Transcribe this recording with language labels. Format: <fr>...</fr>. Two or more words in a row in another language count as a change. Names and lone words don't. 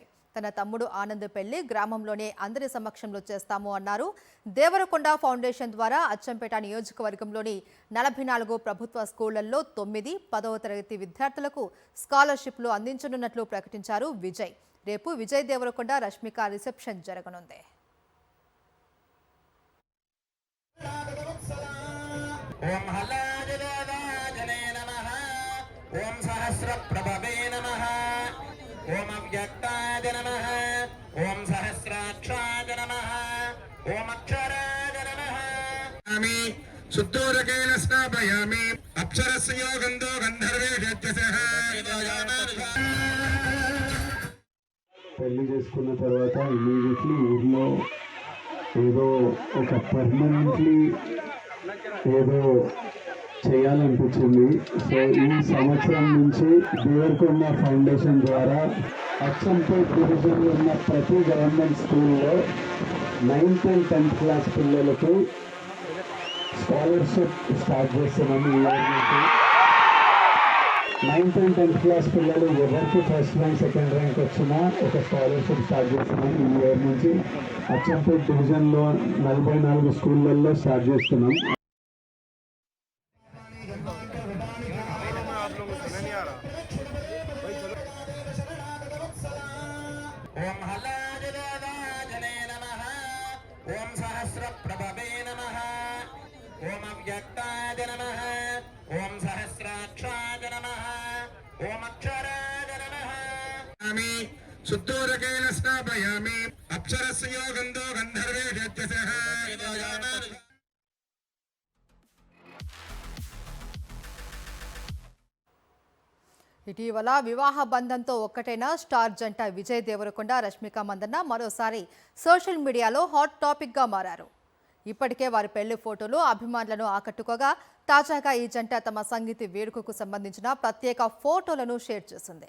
<te>తన తమ్ముడు ఆనంద్ పెళ్లి గ్రామంలోనే అందరి సమక్షంలో చేస్తాము అన్నారు. దేవరకొండ ఫౌండేషన్ ద్వారా అచ్చంపేట నియోజకవర్గంలోని 44 ప్రభుత్వ స్కూళ్లలో 9, 10వ తరగతి విద్యార్థులకు స్కాలర్షిప్లు అందించనున్నట్లు ప్రకటించారు విజయ్. రేపు విజయ్ దేవరకొండ రష్మిక రిసెప్షన్ జరగనుంది.</te> <sa>ओम अव्यक्ताय नमः ओम सहस्राक्षाय नमः ओम अक्षराय नमः आमि शुद्धोदकेन स्नापयामि अक्षरस्य गन्धो गन्धर्वेषत्यसः</sa> <te>పెళ్లి చేసుకున్న తర్వాత ఇమీడియట్లీ ఊర్లో ఏదో ఒక పర్మనెంట్లీ ఏదో చేయాలనిపించింది. సో ఈ సంవత్సరం నుంచి దేవరకొండ ఫౌండేషన్ ద్వారా అచ్చంపేట్ డివిజన్లో ఉన్న ప్రతి</te> <en>government school</en> <te>9th and 10th క్లాస్ పిల్లలకు</te> <en>scholarship start</en> <te>చేస్తున్నాము. ఈ ఇయర్ నుంచి 9th and 10th క్లాస్ పిల్లలు ఎవరికి</te> <en>first rank second rank</en> <te>వచ్చినా ఒక</te> <en>scholarship start</en> <te>చేస్తున్నాం. ఈ ఇయర్ నుంచి అచ్చంపేట్ డివిజన్లో 44 స్కూళ్ళల్లో స్టార్ట్ చేస్తున్నాం.</te> <sa>ओम हलाजने नमः ओम सहस्रप्रभवे नमः ओम अव्यक्ताय नमः ओम सहस्राक्षाय नमः ओम अक्षराय नमः आमि शुद्धोदकेन स्नापयामि अक्षरस्य गन्धो गन्धर्वेषत्यसः</sa> <te>ఇటీవల వివాహ బంధంతో ఒక్కటైన స్టార్ జంట విజయ్ దేవరకొండ రష్మిక మందన్న మరోసారి</te> <en>social media hot topic</en> <te>మారారు. ఇప్పటికే వారి పెళ్లి ఫోటోలు అభిమానులను ఆకట్టుకోగా తాజాగా ఈ జంట తమ సంగీత వేడుకకు సంబంధించిన ప్రత్యేక ఫోటోలను షేర్ చేసింది.</te>